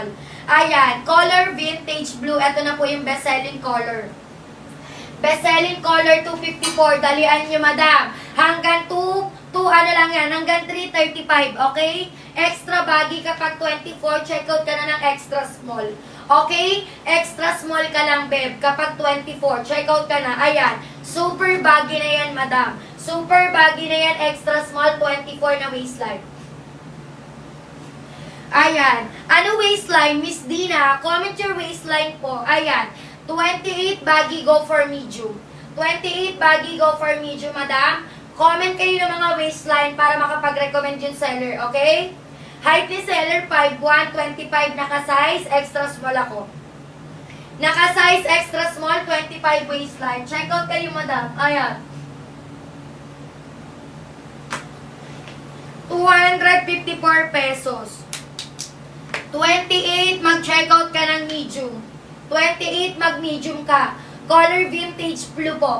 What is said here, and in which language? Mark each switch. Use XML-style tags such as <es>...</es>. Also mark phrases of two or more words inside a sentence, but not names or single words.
<en>Ayan. Color, vintage blue.</en> <tl>Ito na po yung</tl> <en>best-selling color. Best-selling color, 254.</en> <tl>Dalian nyo,</tl> <en>madam.</en> <tl>Hanggang 2 lang yan. Hanggang 335, okay?</tl> <en>Extra baggy kapag 24, checkout</en> <tl>ka na ng</tl> <en>extra small.</en> <tl>Okay?</tl> <en>Extra small</en> <tl>ka lang, babe. Kapag 24,</tl> <en>check out</en> <tl>ka na. Ayan.</tl> <en>Super baggy</en> <tl>na yan,</tl> <en>madam. Super baggy</en> <tl>na yan.</tl> <en>Extra small, 24 na waistline.</en> <tl>Ayan. Ano waistline?</tl> <en>Miss Dina, comment your waistline po. Ayan. 28 baggy, go for medium. 28 baggy, go for medium, madam.</en> <tl>Comment kayo ng mga waistline para makapag-recommend yung seller, okay?</tl> <en>Height ni seller 5'1", 25 naka-size, extra small ako. Naka-size extra small, 25 waistline. Check out kayo, madam. Ayan. 254 pesos.</en> <tl>28, mag-</tl> <en>check out</en> <tl>ka ng medium. 28, mag-medium ka.</tl> <en>Color vintage blue</en> <tl>po.</tl>